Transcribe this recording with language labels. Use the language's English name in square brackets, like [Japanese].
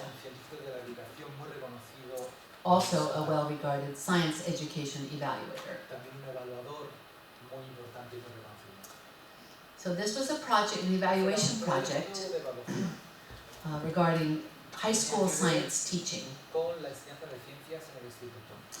[Spanish] un científico de la educación muy reconocido, [English] Also a well-regarded science education evaluator. [Spanish] también un evaluador muy importante y muy reconocido. [English] So this was a project, an evaluation project [Spanish] De evaluación [English] regarding high school science teaching. [Spanish] con la enseñanza de ciencias en el instituto.